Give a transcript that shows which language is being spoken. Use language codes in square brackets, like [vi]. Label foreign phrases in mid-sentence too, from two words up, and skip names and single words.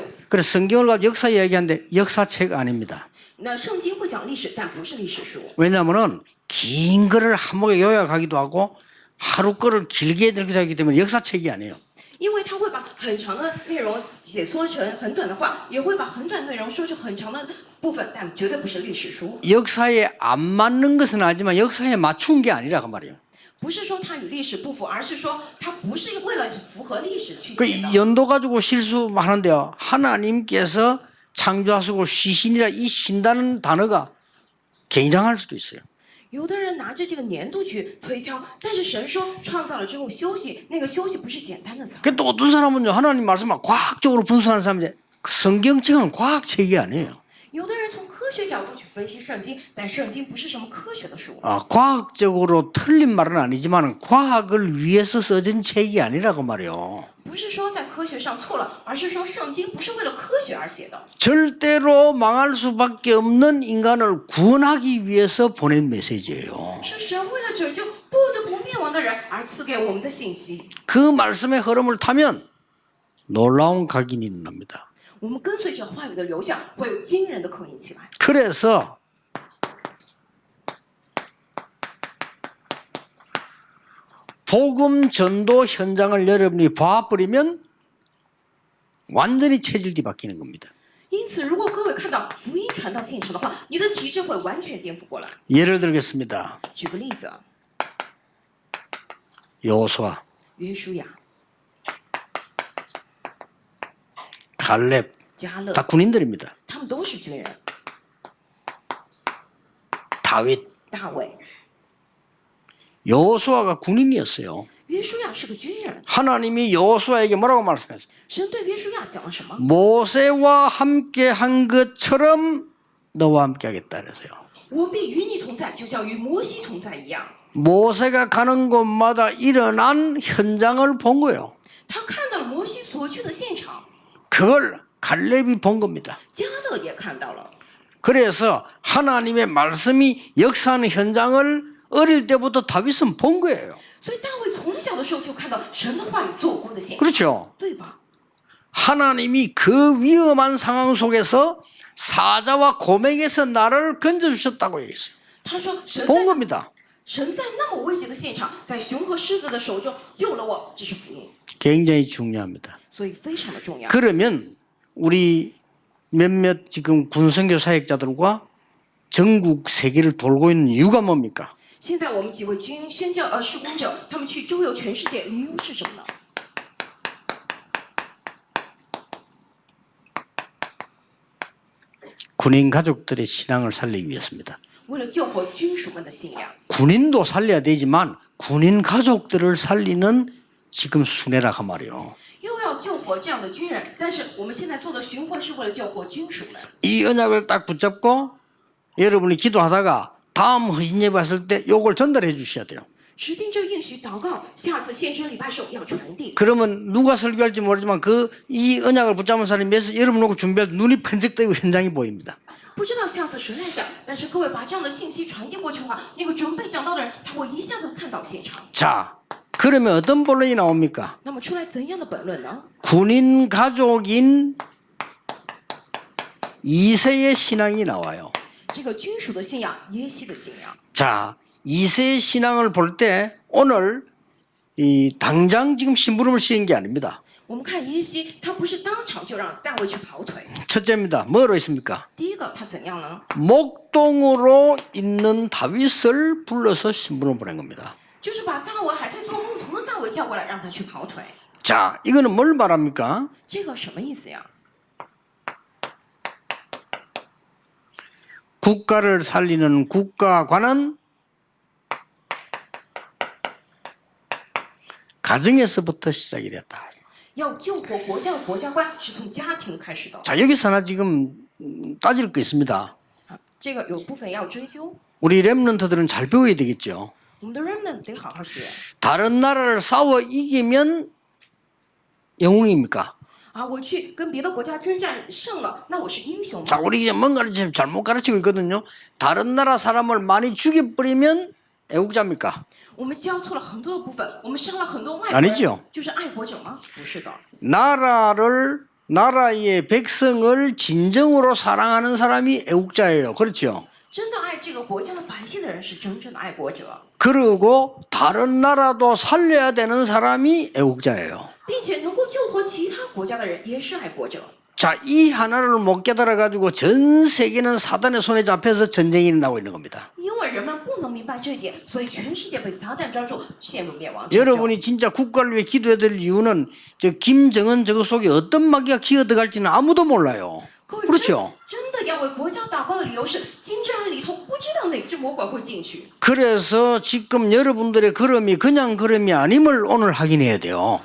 [ko] 그래서 성경을 가지고 역사 이야기하는데 역사책 아닙니다. [zh] 那圣经不讲历史，但不是历史书。 [ko] 왜냐하면 긴 글을 한목에 요약하기도 하고 하루 거를 길게 읽기도 하기 때문에 역사책이 아니에요. [zh] 因为他会把很长的内容解缩成很短的话，也会把很短内容说成很长的部分，但绝对不是历史书。 [ko] 역사에 안 맞는 것은 아니지만 역사에 맞춘 게 아니라 그 말이에요. [zh] 不是说它与历史不符，而是说它不是为了符合历史去 그 写的。 [ko] 연도 가지고 실수하는데요. 하나님께서 창조하시고 쉬신이라 이 쉰다는 단어가 굉장할 수도 있어요. [zh] 有的人拿着这个年度去推敲，但是神说创造了之后休息，那个休息不是简单的词。 [ko] 또 어떤 사람은요. 하나님 말씀을 과학적으로 분석하는 사람인데 그 성경책은 과학책이 아니에요. [zh] 有的人从科学角度去分析圣经，但圣经不是什么科学的书。 [ko] 과학적으로 틀린 말은 아니지만 과학을 위해서 써진 책이 아니라고 말이에요. [zh] 不是说在科学上错了，而是说圣经不是为了科学而写的。 [ko] 절대로 망할 수밖에 없는 인간을 구원하기 위해서 보낸 메시지예요. [zh] 是神为了拯救不得不灭亡的人而赐给我们的信息。 [ko] 그 말씀의 흐름을 타면 놀라운 각인이 일어납니다. [zh] 我们跟随着话语的流向，会有惊人的刻印起来。 [ko] 그래서 복음 전도 현장을 여러분이 봐버리면 완전히 체질이 바뀌는 겁니다. [zh] 因此，如果各位看到福音传到现场的话，你的体质会完全颠覆过来。 [ko] 예를 들겠습니다. [zh] 举个例子， [ko] 여호수아, [zh] 约书亚、 [ko] 갈렙 [zh] 加勒， [ko] 다 군인들입니다. [zh] 他们都是军人。 [ko] 다윗, [zh] 大卫、 [ko] 여호수아가 군인이었어요. [zh] 约书亚是个军人。 [ko] 하나님이 여호수아에게 뭐라고 말씀했어요? [zh] 神对约书亚讲了什么？ [ko] 모세와 함께 한 것처럼 너와 함께 하겠다 그랬어요. [zh] 我必与你同在，就像与摩西同在一样。 [ko] 모세가 가는 곳마다 일어난 현장을 본 거예요. [zh] 他看到了摩西所去的现场， [ko] 그걸 갈렙이 본 겁니다. [zh] 加勒也看到了。 [ko] 그래서 하나님의 말씀이 역사하는 현장을 어릴 때부터 다윗은 본 거예요. [zh] 所以大卫从小的时候就看到神的话语做工的现象， [ko] 그렇죠. [zh] 对吧？ [ko] 하나님이 그 위험한 상황 속에서 사자와 곰에게서 나를 건져주셨다고 얘기했어요. [zh] 他说神 [ko] 본 [zh] 在 [ko] 겁니다. [zh] 神在那么危急的现场，在熊和狮子的手中救了我，这是福音， [ko] 굉장히 중요합니다. [zh] 所以非常的重要。 [ko] 그러면 우리 몇몇 지금 군선교 사역자들과 전국 세계를 돌고 있는 이유가 뭡니까? [zh] 现在我们几位宣教事工者，他们去周游全世界，理由是什么呢？ [ko] 군인 가족들의 신앙을 살리기 위해서입니다. [zh] 为了救活军属们的信仰。 [ko] 군인도 살려야 되지만 군인 가족들을 살리는 지금 순회라 그 말이에요. [zh] 又要救活这样的军人，但是我们现在做的巡回是为了救活军属们。 [ko] 이 언약을 딱 붙잡고 여러분이 기도하다가 다음 헌신 예배 했을 때 요걸 전달해 주셔야 돼요. [zh] 指定这应许祷告，下次献身礼拜时候要传递。 [ko] 그러면 누가 설교할지 모르지만 그 이 언약을 붙잡은 사람이 몇 여러분 오고 준비할 때 눈이 번쩍뜨고 현장이 보입니다. [zh] 不知道下次谁来讲，但是各位把这样的信息传递过去的话，那个准备讲道的人，他会一下子看到现场。 [ko] 자, 그러면 어떤 본론이 나옵니까? [zh] 那么出来怎样的本论呢？ [ko] 군인 가족인 이세의 신앙이 나와요. [zh] 这个军属的信仰，耶西的信仰。 [ko] 자, 이세의 신앙을 볼 때 오늘 이 당장 지금 심부름을 씌운 게 아닙니다. [zh] 我们看耶西，他不是当场就让大卫去跑腿。 [ko] 첫째입니다. 뭐로 있습니까? [zh] 第一个，他怎样呢？ [ko] 목동으로 있는 다윗을 불러서 신분을 보낸 겁니다. [zh] 就是把大卫还在做牧童的大卫叫过来，让他去跑腿。 [ko] 자, 이거는 뭘 말합니까? [zh] 这个什么意思呀？ [ko] 국가를 살리는 국가관은 가정에서부터 시작이 됐다. [zh] 要救活国家的国家观是从家庭开始的。 [ko] 자, 여기서 하나 지금 따질 거 있습니다. [zh] 这个有部分要追究， [ko] 우리 렘넌트들은 잘 배워야 되겠죠. [zh] 我们的 remnant 得好好学 [ko] 다른 나라를 싸워 이기면 영웅입니까? 啊！ [zh] 我去跟别的国家征战胜了，那我是英雄 [ko] 자, [zh] 吗？ [ko] 우리 이제 뭔가를 지금 잘못 가르치고 있거든요. 다른 나라 사람을 많이 죽여버리면 애국자입니까? [zh] 我们交错了很多的部分，我们伤了很多外国 [ko] 아니죠 [zh] 人，就是爱国者吗？不是的， [ko] 나라의 백성을 진정으로 사랑하는 사람이 애국자예요. 그렇죠? [zh] 真的爱这个国家的百姓的人是真正的爱国者， [ko] 그리고 다른 나라도 살려야 되는 사람이 애국자예요. [zh] 并且能够救活其他国家的人也是爱国者。 [ko] 자, 이 하나를 못 깨달아 가지고 전 세계는 사단의 손에 잡혀서 전쟁이 일어나고 있는 겁니다. [zh] 因为人们不能明白这一点，所以全世界被撒旦抓住，陷入灭亡之中。 [ko] 여러분이 진짜 국가를 위해 기도해야 될 이유는 저 김정은 저거 속에 어떤 마귀가 기어들어갈지는 아무도 몰라요. [zh] 各位 [ko] 그렇죠? [zh] 真的要为国家祷告的理由是，金正恩里头不知道哪只魔鬼会进去。 [ko] 그래서 지금 여러분들의 걸음이 그냥 걸음이 아님을 오늘 확인해야 돼요.